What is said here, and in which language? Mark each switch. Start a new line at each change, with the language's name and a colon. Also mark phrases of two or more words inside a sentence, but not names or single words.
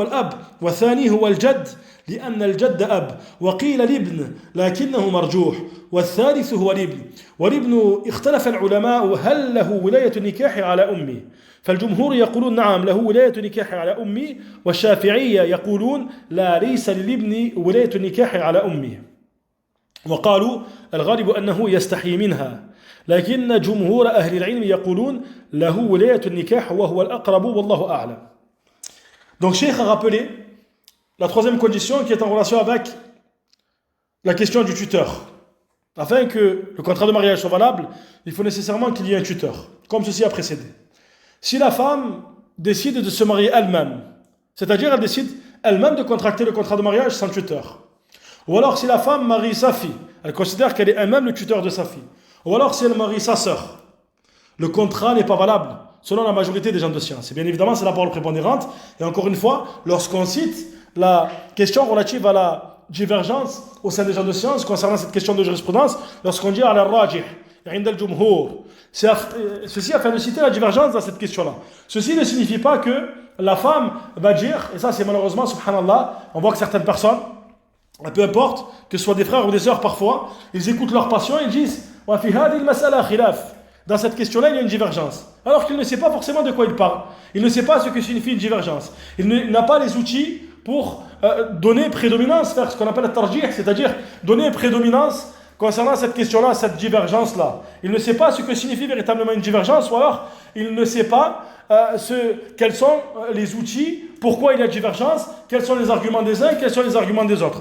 Arabic: الأب والثاني هو الجد لأن الجد أب وقيل الابن لكنه مرجوح والثالث هو الابن والابن اختلف العلماء هل له ولاية النكاح على أمه فالجمهور يقولون نعم له ولاية النكاح على أمه والشافعية يقولون لا ليس للابن ولاية النكاح على أمه وقالوا الغالب أنه يستحي منها لكن جمهور أهل العلم يقولون له ولاية النكاح وهو الأقرب والله أعلم.
French: Donc Cheikh a rappelé la troisième condition qui est en relation avec la question du tuteur. Afin que le contrat de mariage soit valable, il faut nécessairement qu'il y ait un tuteur, comme ceci a précédé. Si la femme décide de se marier elle-même, c'est-à-dire elle décide elle-même de contracter le contrat de mariage sans tuteur, ou alors si la femme marie sa fille, elle considère qu'elle est elle-même le tuteur de sa fille, ou alors si elle marie sa sœur, le contrat n'est pas valable, selon la majorité des gens de science. Et bien évidemment, c'est la parole prépondérante. Et encore une fois, lorsqu'on cite la question relative à la divergence au sein des gens de science concernant cette question de jurisprudence, lorsqu'on dit
Arabic: على راجح، عند الجمهور,
French: ceci afin de citer la divergence dans cette question-là. Ceci ne signifie pas que la femme va dire, et ça c'est malheureusement, subhanallah, on voit que certaines personnes, peu importe, que ce soit des frères ou des sœurs parfois, ils écoutent leur passion et ils disent
Arabic: وفي هذه المسألة خلاف.
French: Dans cette question-là, il y a une divergence. Alors qu'il ne sait pas forcément de quoi il parle. Il ne sait pas ce que signifie une divergence. Il n'a pas les outils pour donner prédominance, faire ce qu'on appelle le tarjih, c'est-à-dire donner prédominance concernant cette question-là, cette divergence-là. Il ne sait pas ce que signifie véritablement une divergence, ou alors il ne sait pas quels sont les outils, pourquoi il y a divergence, quels sont les arguments des uns, quels sont les arguments des autres.